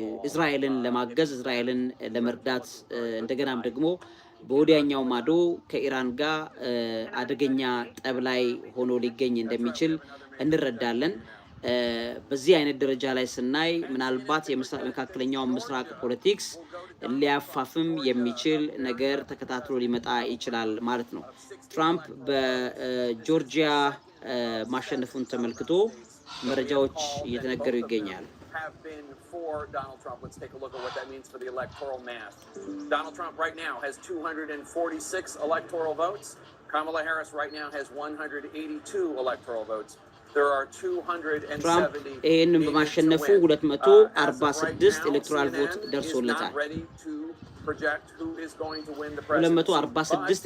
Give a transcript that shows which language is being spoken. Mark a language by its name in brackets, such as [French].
[Amharic] እስራኤልን ለማገዝ እስራኤልን ለመርዳት እንደገናም ደግሞ በወዲያኛው ማዶ ከኢራን ጋር አደገኛ ጠብ ላይ ሆኖ ሊገኝ እንደሚችል እንረዳለን። በዚህ አይነት ደረጃ ላይ ስናይ ምናልባት የመካከለኛው ምስራቅ ፖለቲክስ ሊያፋፍም የሚችል ነገር ተከታትሎ ሊመጣ ይችላል ማለት ነው። ትራምፕ በጆርጂያ ማሸነፉን ተመልክቶ መረጃዎች እየተነገሩ ይገኛሉ። [English] Have been for Donald Trump. Let's take a look at what that means for the electoral math. Donald Trump right now has 246 electoral votes. Kamala Harris right now has 182 electoral votes. There are 270. [Amharic] Trump ይህን በማሸነፉ 246 ኤሌክቶራል ቮት ደርሶለታል። [English] Project who is going to win the presidency.